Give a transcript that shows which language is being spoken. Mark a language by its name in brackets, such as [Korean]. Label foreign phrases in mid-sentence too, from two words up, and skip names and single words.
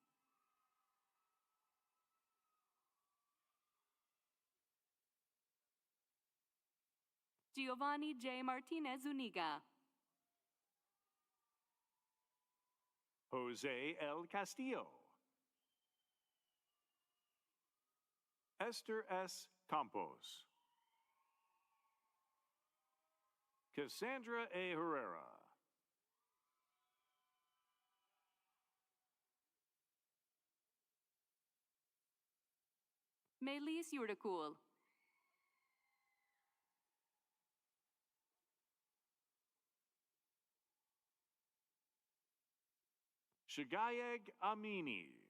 [English] Giovanni J. Martinez Zuniga. Jose L. Castillo. Esther S. Campos. Cassandra A. Herrera. Melis Yurdakul. Shagayeg Amini.